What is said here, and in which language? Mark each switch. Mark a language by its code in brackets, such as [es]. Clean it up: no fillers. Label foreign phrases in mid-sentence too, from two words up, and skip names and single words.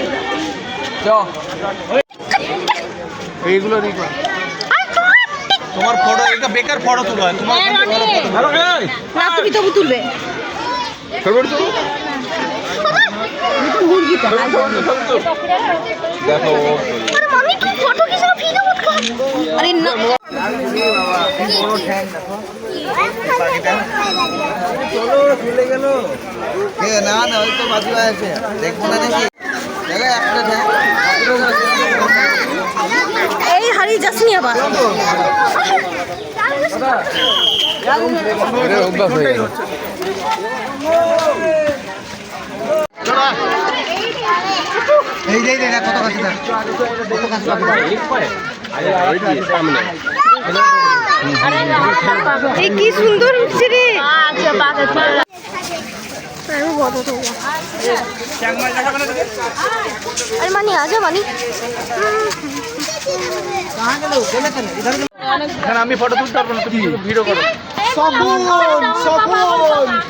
[bn] চ এইগুলো দেখো, তোমার ফটো, এটা বেকার ফটো তোলা। তোমার না তুমি তবু তুলবে। দেখো [hi] अरे मम्मी तू फोटो के साथ वीडियो मत कर। [bn] আরে না চলো চলে গেল। না না ওই তো বাজু আছে, দেখবো না দেখি। একটা এই হারিয়ে যাসনি আবার। অভ্যাস হয়ে গেল। এই যে দেখ কত কাছে দেখ, কত কাছে এই কি সুন্দর উঠছে রে। [hi] अरे बहुत हो गया। अरे मानी आ जा मानी। [bn] এখানে আমি ফটো তুলতে পারবো না, তুমি ভিডিও করো। শগুন শগুন।